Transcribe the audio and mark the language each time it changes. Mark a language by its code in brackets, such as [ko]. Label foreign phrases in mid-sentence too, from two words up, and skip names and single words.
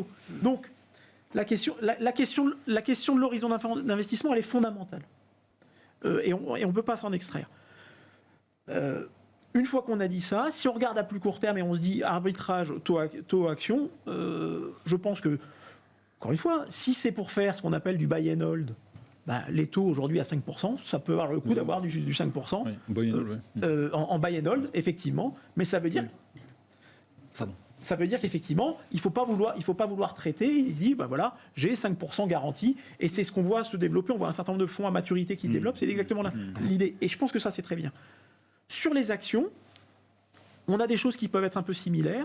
[fr] Donc la question de l'horizon d'investissement, elle est fondamentale. Et on ne peut pas s'en extraire. Une fois qu'on a dit ça, si on regarde à plus court terme et on se dit arbitrage, taux action, je pense que, encore une fois, si c'est pour faire ce qu'on appelle du [en] buy and hold, [fr] les taux aujourd'hui à 5%, ça peut avoir le coup d'avoir du 5%. Oui, [en] buy and hold, en buy and hold, [fr] effectivement, mais ça veut dire... Ça veut dire qu'effectivement, il ne faut pas vouloir traiter. Il se dit, voilà, j'ai 5% garantie. Et c'est ce qu'on voit se développer. On voit un certain nombre de fonds à maturité qui se développent. C'est exactement l'idée. Et je pense que ça, c'est très bien. Sur les actions, on a des choses qui peuvent être un peu similaires.